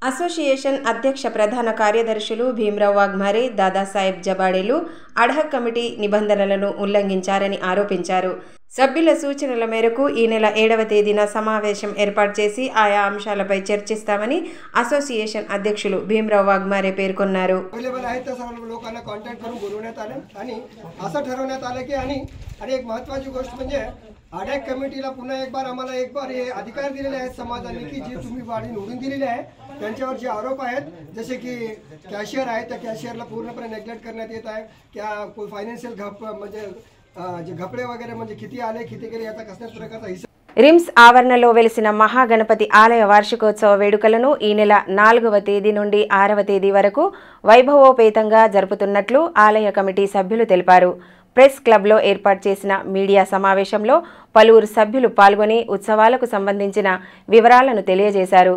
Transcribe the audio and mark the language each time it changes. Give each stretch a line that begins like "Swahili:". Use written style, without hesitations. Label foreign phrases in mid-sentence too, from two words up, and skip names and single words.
Telugu: అసోసియేషన్ అధ్యక్ష ప్రధాన కార్యదర్శులు భీమరావు వాగ్మారే, దాదాసాహెబ్ జబాడేలు అడ్హక్ కమిటీ నిబంధనలను ఉల్లంఘించారని ఆరోపించారు. సభ్యుల సూచనల మేరకు ఈ నెల 7వ తేదీన సమావేశం ఏర్పాటు చేసి ఆయా అంశాలపై చర్చిస్తామని అసోసియేషన్ అధ్యక్షులు భీमराव वाघमारे పేర్కొన్నారు.
Marathi: अवेलेबल आहे तर सर्व लोकांना कॉन्टॅक्ट करून बोलवण्यात आले आणि असं ठरवण्यात आले की आणि एक महत्त्वाची गोष्ट म्हणजे अडॅक कमिटीला पुन्हा
Hindi: एक बार
Marathi: हे अधिकार दिलेले आहेत समाजाने की जे तुम्ही वाढी निवडून दिलेले आहे त्यांच्यावर जे आरोप आहेत जसे की कॅशियर आहे त्या कॅशियरला पूर्णपणे नेग्लेक्ट करण्यात येत आहे
Hindi: क्या कोई
Marathi: फायनान्शियल म्हणजे जे घपडे वगैरे म्हणजे किती आले किती गेले याचा कसल्याच प्रकारचा हिसाब
Telugu: రిమ్స్ ఆవరణలో వెలిసిన మహాగణపతి ఆలయ వార్షికోత్సవ వేడుకలను ఈ నెల 4వ తేదీ నుండి 6వ తేదీ వరకు వైభవోపేతంగా జరుపుతున్నట్లు ఆలయ కమిటీ సభ్యులు తెలిపారు. ప్రెస్ క్లబ్లో ఏర్పాటు చేసిన మీడియా సమావేశంలో పలువురు సభ్యులు పాల్గొని ఉత్సవాలకు సంబంధించిన వివరాలను తెలియజేశారు.